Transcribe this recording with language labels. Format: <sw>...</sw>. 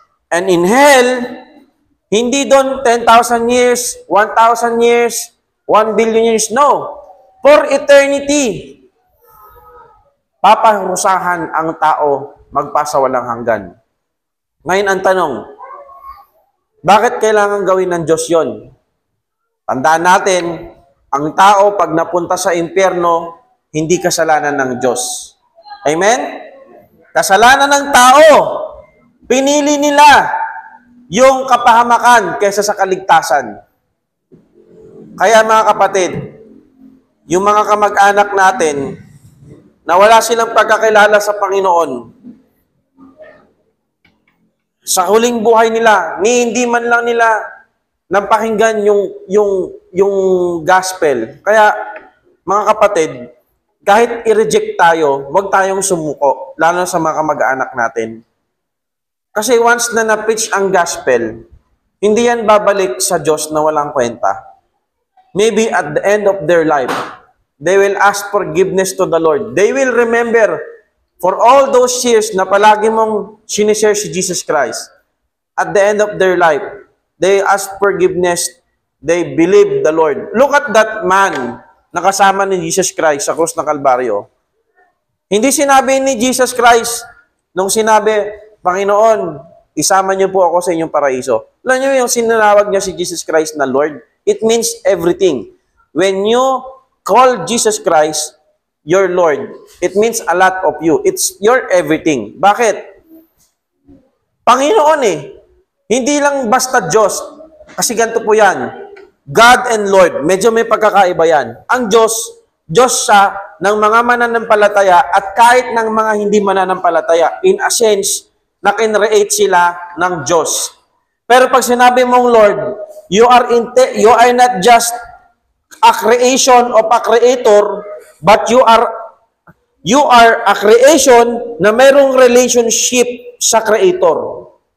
<en>And in hell,</en> <tl>hindi doon</tl> <en>10,000 years, 1,000 years, 1 billion years. No. For eternity.</en> <tl>Paparusahan ang tao magpasawalang hanggan. Ngayon ang tanong, bakit kailangan gawin ng Diyos yon? Tandaan natin, ang tao pag napunta sa impyerno, hindi kasalanan ng Diyos. Amen? Kasalanan ng tao. Pinili nila yung kapahamakan kaysa sa kaligtasan. Kaya mga kapatid, yung mga kamag-anak natin na wala silang pagkakilala sa Panginoon, sa huling buhay nila, hindi man lang nila napakinggan yung gospel. Kaya mga kapatid, kahit i-reject tayo, huwag tayong sumuko, lalo sa mga kamag-anak natin. Kasi once na na-preach ang gospel, hindi yan babalik sa Diyos na walang kwenta.</tl> <en>Maybe at the end of their life, they will ask forgiveness to the Lord. They will remember for all those years</en> <tl>na palagi mong sinishare</tl> <en>si Jesus Christ. At the end of their life, they ask forgiveness. They believe the Lord. Look at that man</en> <tl>na kasama ni Jesus Christ sa krus ng Kalbaryo. Hindi sinabi ni Jesus Christ nung sinabi, Panginoon, isama niyo po ako sa inyong paraiso. Alam niyo yung sinanawag niya si Jesus Christ na Lord?</tl> <en>It means everything. When you call Jesus Christ your Lord, it means a lot of you. It's your everything.</en> <tl>Bakit? Panginoon Hindi lang basta Diyos. Kasi ganito po yan. God and Lord. Medyo may pagkakaiba yan. Ang Diyos, Diyos siya ng mga mananampalataya at kahit ng mga hindi mananampalataya.</tl> <en>In a sense,</en> <tl>nakinreate sila ng Diyos. Pero pag sinabi mong</tl> <en>Lord, you are not just a creation of a creator, but you are a creation</en> <tl>na merong relationship sa</tl> <en>creator.</en>